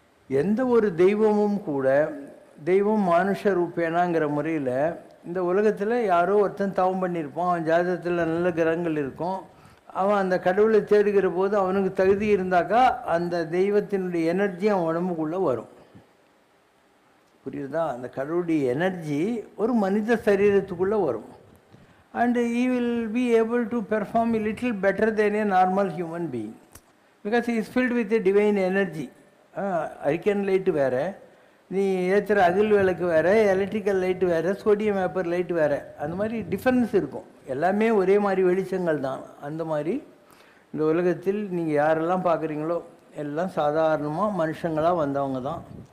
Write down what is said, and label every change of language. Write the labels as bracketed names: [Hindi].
[Tamil] எந்த ஒரு தெய்வமும் கூட, தெய்வம் மனுஷ ரூபேனாங்கிற முறையில் இந்த உலகத்தில் யாரோ ஒருத்தன் தவம் பண்ணியிருப்பான், அவன் ஜாதகத்தில் நல்ல கிரகங்கள் இருக்கும், அவன் அந்த கடவுளை தேடுகிற போது அவனுக்கு தகுதி இருந்தாக்கா அந்த தெய்வத்தினுடைய எனர்ஜி அவன் உடம்புக்குள்ளே வரும். புரியுதா? அந்த கடவுளுடைய எனர்ஜி ஒரு மனித சரீரத்துக்குள்ளே வரும். [English] And he will be able to perform a little better than a normal human being because he is filled with a divine energy. [Tamil] அரிக்கன் light வேறு, நீ ஏற்றுற அகில் விளக்கு வேறு, எலக்ட்ரிக்கல் லைட்டு வேறு, சோடியம் வேப்பர் லைட்டு வேறு, அந்த மாதிரி டிஃப்ரென்ஸ் இருக்கும். எல்லாமே ஒரே மாதிரி வெளிச்சங்கள் தான். அந்த மாதிரி இந்த உலகத்தில் நீங்கள் யாரெல்லாம் பார்க்குறீங்களோ எல்லாம் சாதாரணமாக மனுஷங்களாக வந்தவங்க தான்.